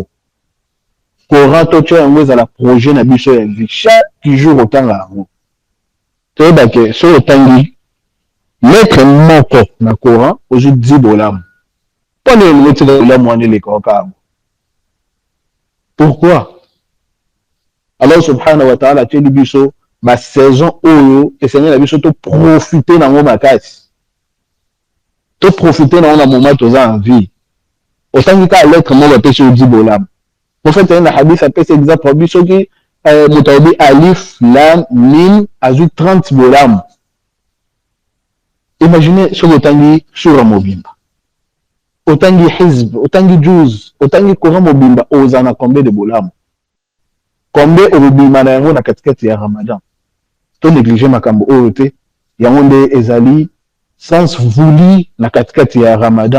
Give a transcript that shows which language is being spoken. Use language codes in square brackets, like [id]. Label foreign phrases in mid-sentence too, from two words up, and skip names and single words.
[ln] Coran totia yango ezala projet na biso ya vie, [fr] chaque jour [ln] otanga yango. Toyeba ke so otangi lettre moko na Coran ozwi 10 bolamu. Pone elingo tika bolamu wana eleka okabo. [fr] Pourquoi? [ln] Allah [ar] سبحانه وتعالى [ln] ateli biso ba saison oyo esengeli na biso to profiter nango makasi. To profiter nango na moment toza [fr] en vie. [ln] Otangi ka lettre moko apesi yo 10 bolamu. Prophète na hadith apesi exemple biso ki motaobi alif lam mim azwi 30 bolamu. Imaginez soki otangi sura mobimba, otangi hizb, otangi juz, otangi Coran mobimba, oza na [fr] combien de [ln] bolamu? Combien obima na yango na katikati ya Ramadan? To négliger makambo oyo te, yango nde ezali [fr] sens voulu [ln] na katikati ya Ramadan.